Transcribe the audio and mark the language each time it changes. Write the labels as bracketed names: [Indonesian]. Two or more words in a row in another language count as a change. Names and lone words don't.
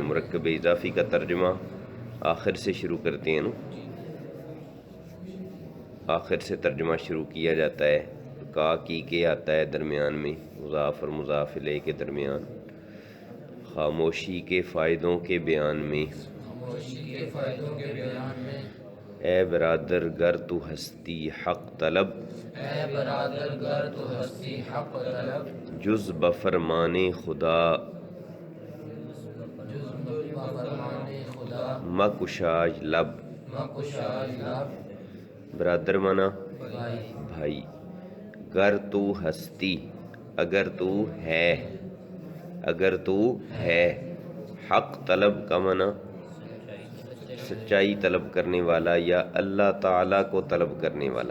[Urdu] مرکب اضافی کا ترجمہ آخر سے شروع کرتے ہیں نا، آخر سے ترجمہ شروع کیا جاتا ہے۔ کا کی کے آتا ہے درمیان میں، مضاف اور مضاف الیہ کے درمیان۔ خاموشی کے فائدوں کے بیان میں۔ [Persian] اے برادر گر تو ہستی حق طلب، جز بفرمان خدا مکشاج لب۔ [Urdu] برادر مانا بھائی، [Persian] گر تو ہستی [Urdu] اگر تو ہے، اگر تو ہے، [Persian] حق طلب [Urdu] کا مانا سچائی طلب کرنے والا یا اللہ تعالیٰ کو طلب کرنے والا۔